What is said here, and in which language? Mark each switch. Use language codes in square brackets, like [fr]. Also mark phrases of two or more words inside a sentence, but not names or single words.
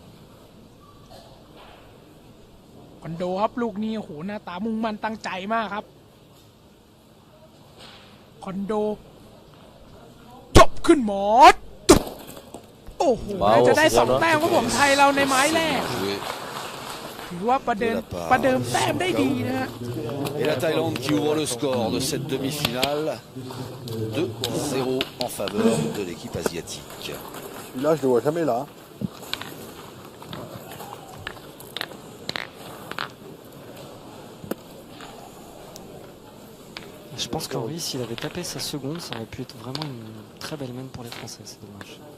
[th] คอนโดครับลูกนี้โอ้โหหน้าตามุ่งมั่นตั้งใจมากครับคอนโดจบขึ้นหมดโอ้โหจะได้2แต้มครับผมไทยเราในไม้แรกถือว่าประเดิมแต้มได้ดีนะฮะ [fr] Et la Thaïlande qui ouvre le score de cette demi-finale 2-0 en faveur de l'équipe asiatique. Là je le vois jamais là. Je pense qu'Henri, s'il avait tapé sa seconde, ça aurait pu être vraiment une très belle main pour les Français, c'est dommage.